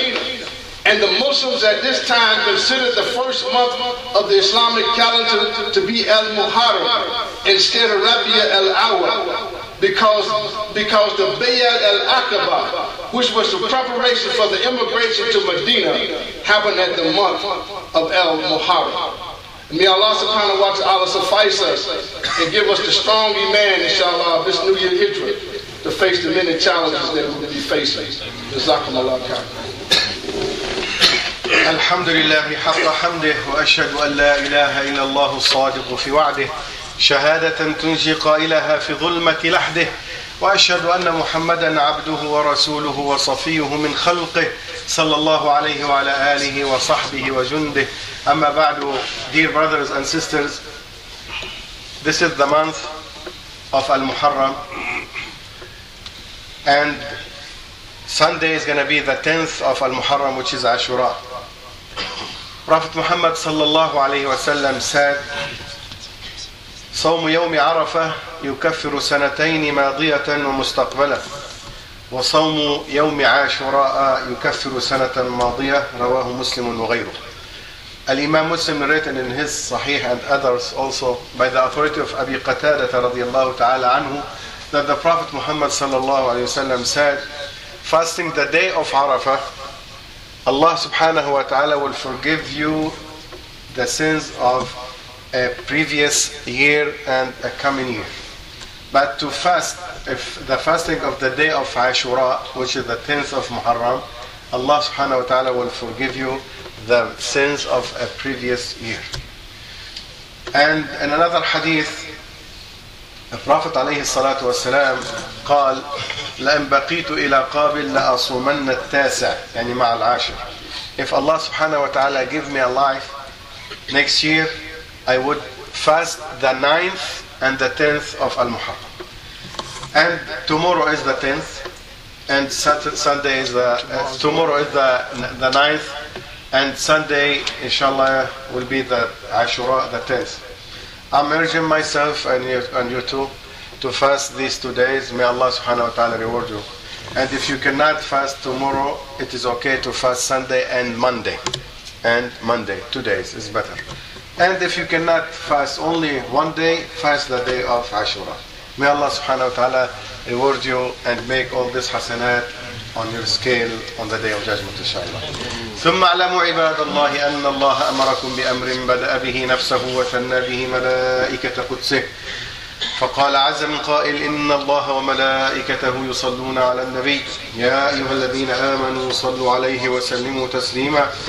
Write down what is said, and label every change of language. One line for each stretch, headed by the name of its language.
English: And the Muslims at this time considered the first month of the Islamic calendar to be Al-Muharram instead of Rabi al-Awwal because the Bayat al-Aqaba, which was the preparation for the immigration to Medina, happened at the month of Al-Muharram. May Allah subhanahu wa ta'ala suffice us and give us the strong iman, inshallah, of this new year Hijra to face the many challenges that we'll be facing. Jazakumullah khair.
Arabic: الحمد لله حق حمده وأشهد أن لا إله إلا الله الصادق في وعده شهادة تنجي قائلها في ظلمة لحده وأشهد أن محمدا عبده ورسوله وصفيه من خلقه صلى الله عليه وعلى آله وصحبه وجنده أما بعد
English: Dear brothers and sisters, this is the month of Al-Muharram and Sunday is going to be the 10th of Al-Muharram, which is Ashura. Prophet Muhammad sallallahu alayhi wa sallam said,
Arabic: صوم يوم عرفة يكفر سنتين ماضية ومستقبلة وصوم يوم عاشوراء يكفر سنة ماضية رواه مسلم وغيره.
English: Imam Muslim written in his Sahih and others also by the authority of Abi Qatada radiallahu ta'ala anhu that the Prophet Muhammad sallallahu alayhi wa sallam said, fasting the day of Arafah, Allah subhanahu wa ta'ala will forgive you the sins of a previous year and a coming year. But to fast, if the fasting of the day of Ashura, which is the 10th of Muharram, Allah subhanahu wa ta'ala will forgive you the sins of a previous year. And in another hadith, the Prophet
Arabic: alayhi salatu wa salam قال لئن بقيت الى قابل لاصومن التاسع يعني مع العاشر.
English: If Allah subhanahu wa ta'ala give me a life next year, I would fast the 9th and the 10th of Al-Muharram. And tomorrow is the 10th and Sunday is the 9th and Sunday inshallah will be the Ashura, the 10th. I'm urging myself and you too to fast these 2 days. May Allah subhanahu wa ta'ala reward you. And if you cannot fast tomorrow, it is okay to fast Sunday and Monday. And Monday, 2 days is better. And if you cannot fast only 1 day, fast the day of Ashura. May Allah subhanahu wa ta'ala reward you and make all this hasanat on your scale on the day of judgment, inshallah.
Arabic: ثم علموا عباد الله أن الله أمركم بأمر بدأ به نفسه وثنى به ملائكة قدسه فقال عز من قائل إن الله وملائكته يصلون على النبي يا أيها الذين آمنوا صلوا عليه وسلموا تسليما